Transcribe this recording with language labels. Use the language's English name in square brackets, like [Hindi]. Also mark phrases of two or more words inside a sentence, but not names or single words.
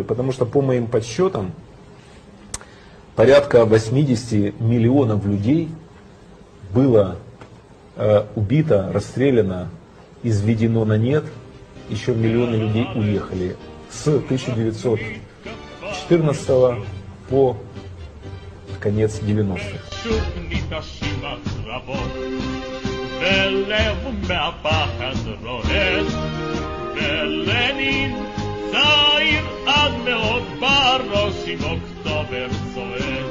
[Russian] Потому что, по моим подсчетам, порядка 80 миллионов людей было убито, расстреляно, изведено на нет. Еще миллионы людей уехали с 1914 по конец 90-х. [Hebrew] ולב מהפחד רועש, ולנין צעיר עד מאוד בראש עם אוקטובר צועק.